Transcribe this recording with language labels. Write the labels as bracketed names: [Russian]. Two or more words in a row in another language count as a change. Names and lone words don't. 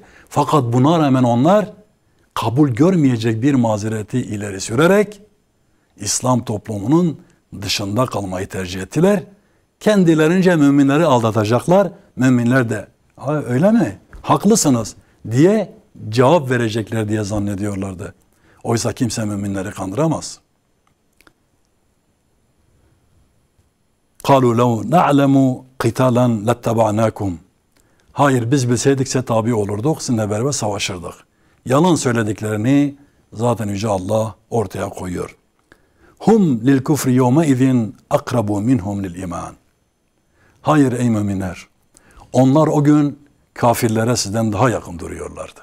[Turkish] Fakat buna rağmen onlar kabul görmeyecek bir mazereti ileri sürerek İslam toplumunun dışında kalmayı tercih ettiler. Kendilerince müminleri aldatacaklar. Müminler de öyle mi? Haklısınız diye cevap verecekler diye zannediyorlardı. Oysa kimse müminleri kandıramaz. [Arabic] قَالُوا لَوْ نَعْلَمُ قِتَالًا لَاتَّبَعْنَاكُمْ [Turkish] Hayır, biz bilseydikse tabi olurduk, sizinle beraber savaşırdık. Yalan söylediklerini zaten Yüce Allah ortaya koyuyor. [Arabic] هم للكفر يوم إذ أقرب منهم للإيمان. [Turkish] Hayır ey müminler, onlar o gün kafirlere sizden daha yakın duruyorlardı.